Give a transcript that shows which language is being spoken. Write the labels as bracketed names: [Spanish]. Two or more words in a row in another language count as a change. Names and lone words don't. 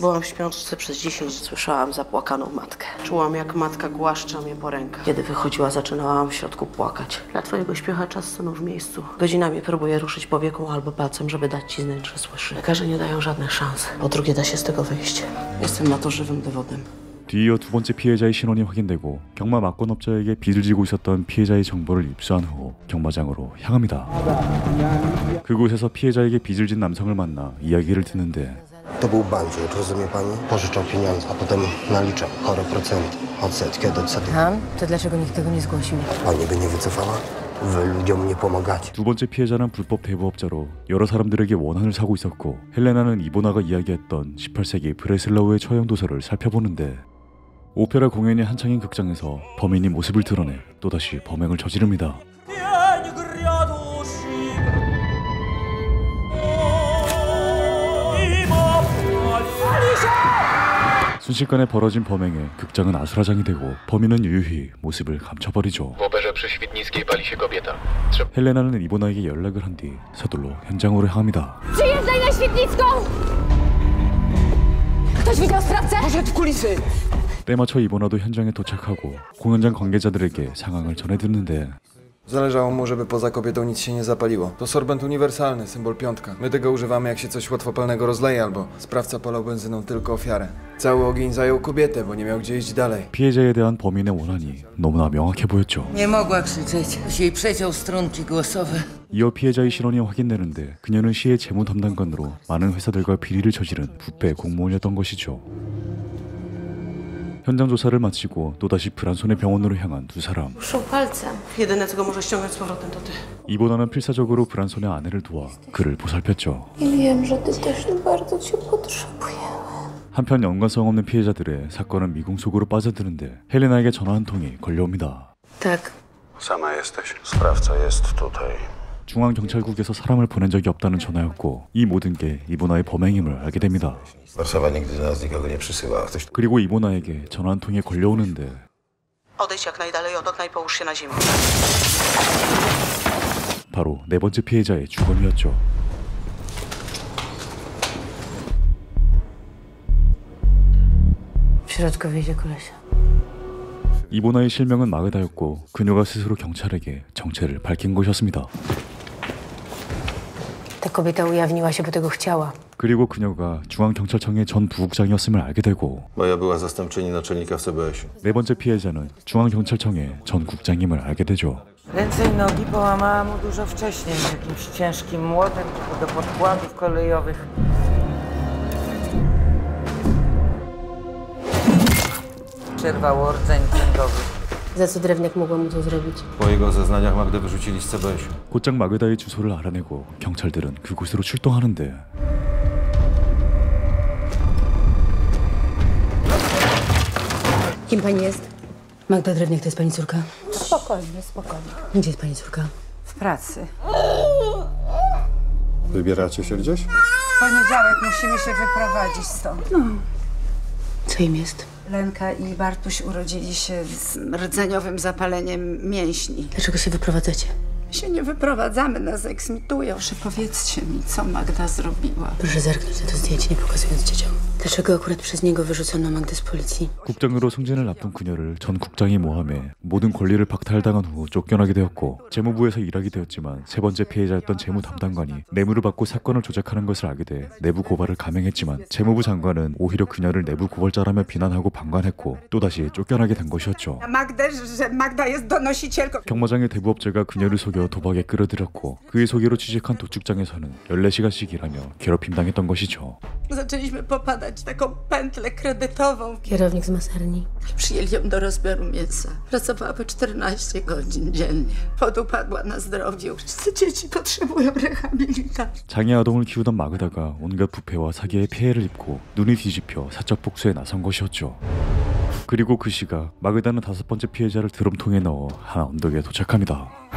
[Polish] Byłam w śpiączce przez 10, słyszałam zapłakaną matkę. Czułam, jak matka głaszcza mnie po rękach. Kiedy wychodziła, zaczynałam w środku płakać. Dla twojego śpiecha czas stanął w miejscu. Godzinami próbuję ruszyć powieką albo palcem, żeby dać ci znać, że słyszy. Lekarze nie dają żadnych szans. Po drugie, da się z tego wyjść. Jestem na to żywym dowodem. [Korean] 뒤이어 두 번째 피해자의 신원이 확인되고 경마 막권업자에게 빚을 지고 있었던 피해자의 정보를 입수한 후 경마장으로 향합니다. 그곳에서 피해자에게 빚을 진 남성을 만나 이야기를 듣는데 [Polish] To był bandzior, rozumie pani? Pożyczał pieniądze, a potem naliczał chore procenty, odsetki od odsetek. To dlaczego nikt tego nie zgłosił? Pani by nie wycofała? Wy ludziom nie pomagacie. [Korean] 두 번째 피해자는 불법 대부업자로 여러 사람들에게 원한을 사고 있었고 헬레나는 이보나가 이야기했던 18세기 브레슬라우의 처형 도서를 살펴보는데 오페라 공연이 한창인 극장에서 범인이 모습을 드러내 또다시 범행을 저지릅니다. 순식간에 벌어진 범행에 극장은 아수라장이 되고 범인은 유유히 모습을 감춰버리죠. [Polish] W operze przy Świdnickiej pali się kobieta. [Korean] 헬레나는 이보나에게 연락을 한 뒤 서둘러 현장으로 향합니다. [Polish] Przyjeżdżaj na Świdnicką! Ktoś widział sprawcę? Poszedł w kulisy! [Korean] 때마쳐 이보나도 현장에 도착하고 공연장 관계자들에게 상황을 전해듣는데 [Polish] Zależało mu, żeby poza kobietą nic się nie zapaliło. To sorbent uniwersalny, symbol piątka. My tego używamy, jak się coś łatwopalnego rozleje, albo sprawca polał benzyną tylko ofiarę. Cały ogień zajął kobietę, bo nie miał gdzie iść dalej. [Korean] 피해자에 대한 범인의 원한이 너무나 명확해 보였죠. [Polish] Nie mogła krzyczeć. Ktoś jej przeciął strunki głosowe. [Korean] 이어 피해자의 신원이 확인되는데 그녀는 시의 재무 담당관으로 많은 회사들과 비리를 저지른 부패 공무원이었던 것이죠. 현장 조사를 마치고 또다시 불안손의 병원으로 향한 두 사람. [Polish] Ruszą palcem. Jedyne, co go może ściągnąć z powrotem, to ty. [Korean] 이보나는 필사적으로 불안손의 아내를 도와 그를 보살폈죠. [Polish] I wiem, że ty też bardzo cię potrzebujemy. [Korean] 한편 연관성 없는 피해자들의 사건은 미궁 속으로 빠져드는데 헬레나에게 전화 한 통이 걸려옵니다. [Polish] Tak. Sama jesteś. Sprawca jest tutaj. [Korean] 중앙경찰국에서 사람을 보낸 적이 없다는 전화였고 이 모든 게 이보나의 범행임을 알게 됩니다. [Polish] Warszawa nigdy do nas nikogo nie przysyła. Ktoś... [Korean] 그리고 이보나에게 전화 한 통이 걸려오는데 [Polish] Odejdź jak najdalej od okna i połóż się na ziemi. [Korean] 바로 네 번째 피해자의 주검이었죠. [Polish] W środku wiedzie kolesia. [Korean] 이보나의 실명은 마그다였고 그녀가 스스로 경찰에게 정체를 밝힌 것이었습니다. [Polish] Ta kobieta ujawniła się, bo tego chciała. [Korean] 그리고 그녀가 중앙경찰청의 전 부국장이었음을 알게 되고 [Polish] Moja była zastępczyni naczelnika w CBS-ie. [Korean] 네 번째 피해자는 중앙경찰청의 전 국장임을 알게 되죠. [Polish] Ręce i nogi połamała mu dużo wcześniej, jakimś ciężkim młotem do podkładów kolejowych. Przerwało rdzeń kręgowy. Za co drewniak mogła mu to zrobić? Po jego zeznaniach Magdę wyrzucili z CBS-u. [Korean] 곧장 마그다의 주소를 알아내고 경찰들은 그곳으로 출동하는데 [Polish] Kim pani jest? Magda Drewniak to jest pani córka? Spokojnie, spokojnie. Gdzie jest pani córka? W pracy. Wybieracie się gdzieś? W poniedziałek musimy się wyprowadzić stąd. Co im jest? Lenka i Bartuś urodzili się z rdzeniowym zapaleniem mięśni. Dlaczego się wyprowadzacie? My się nie wyprowadzamy, nas eksmitują. Proszę, powiedzcie mi, co Magda zrobiła. Proszę zerknąć na to zdjęcie, nie pokazując dzieciom. Dlaczego akurat przez niego wyrzucono Magdę z policji? [Korean] 국장으로 승진을 앞둔 그녀를 전 국장이 모함해 모든 권리를 박탈당한 후 쫓겨나게 되었고 재무부에서 일하게 되었지만 세 번째 피해자였던 재무 담당관이 뇌물을 받고 사건을 조작하는 것을 알게 돼 내부 고발을 감행했지만 재무부 장관은 오히려 그녀를 내부 고발자라며 비난하고 방관했고 또다시 쫓겨나게 된 것이었죠. [Polish] Magdę, że Magda jest donosicielką. [Korean] 경마장의 대부업자가 그녀를 속여 도박에 끌어들였고 그의 소개로 취직한 도축장에서는 14시간씩 일하며 괴롭힘 당했던 것이죠. [Polish] Zaczęliśmy popadać w taką pętlę kredytową. Kierownik z masarni. Przyjęli ją do rozbioru mięsa. Pracowała po 14 godzin dziennie. Podupadła na zdrowiu. Wszyscy dzieci potrzebują rehabilitacji. [Korean] 장애 아동을 키우던 마그다가 온갖 부패와 사기에 피해를 입고 눈이 뒤집혀 사적 복수에 나선 것이었죠. 그리고 그 시각 마그다는 다섯 번째 피해자를 드럼통에 넣어 한 언덕에 도착합니다.